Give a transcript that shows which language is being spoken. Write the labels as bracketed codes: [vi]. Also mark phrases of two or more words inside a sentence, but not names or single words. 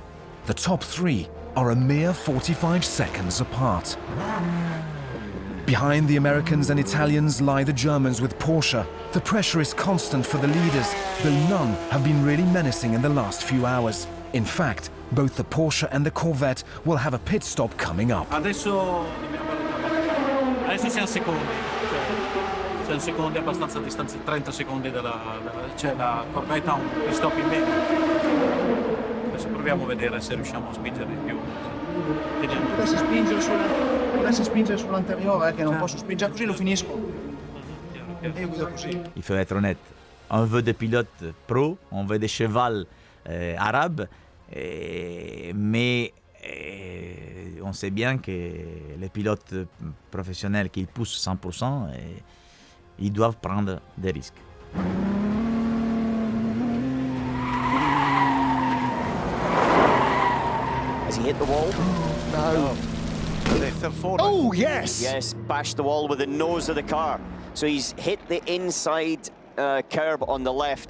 [en] The top three are a mere 45 seconds apart. Behind the Americans and Italians lie the Germans with Porsche. The pressure is constant for the leaders, though none have been really menacing in the last few hours. In fact, both the Porsche and the Corvette will have a pit stop coming up. [it] Adesso siamo secondi. Siamo secondi abbastanza distanza, 30 secondi cioè la Corvette ha un [en] pit stop [it] in meno. Adesso proviamo a vedere se riusciamo a spingere di più. Potessi spingere sull'anteriore, che non posso spingere così, lo finisco. Io guido così. [fr] Il faut être honnête. On veut des pilotes pros, on veut des chevals arabes, mais on sait bien que les pilotes professionnels qui poussent 100%, ils doivent prendre des risques. [en] Has he hit the wall? No. They fell forward. Oh, yes! Yes, bashed the wall with the nose of the car. So he's hit the inside curb on the left.